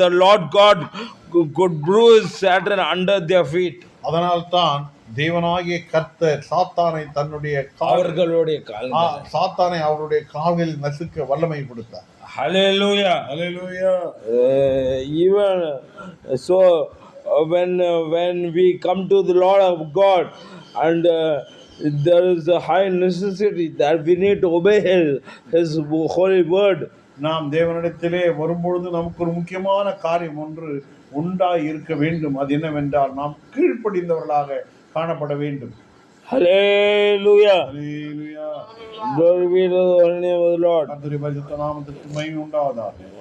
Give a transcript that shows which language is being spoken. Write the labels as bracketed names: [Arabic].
[English] The Lord God could bruise Satan under their feet. [Tamil] அதனால்தான் தேவனாகிய கர்த்தர் சாத்தானை தன்னுடைய அவர்களுடைய சாத்தானை அவருடைய காலில் நசுக்க வல்லமை கொடுத்தார். [English] Hallelujah. Hallelujah. Even so, when we come to the Lord of God and there is a high necessity that we need to obey His holy word. [Tamil] நாம் தேவனிடத்திலே வரும்பொழுது நமக்கு ஒரு முக்கியமான காரியம் ஒன்று உண்டாய் இருக்க வேண்டும். அது என்னவென்றால் நாம் கீழ்ப்படிந்தவர்களாக காணப்பட வேண்டும். [English] Hallelujah. Hallelujah. Glory be to the holy name of the Lord. [Tamil] கர்த்தருடைய பரிசுத்த நாமத்திற்கு மகிமை உண்டாவதாக.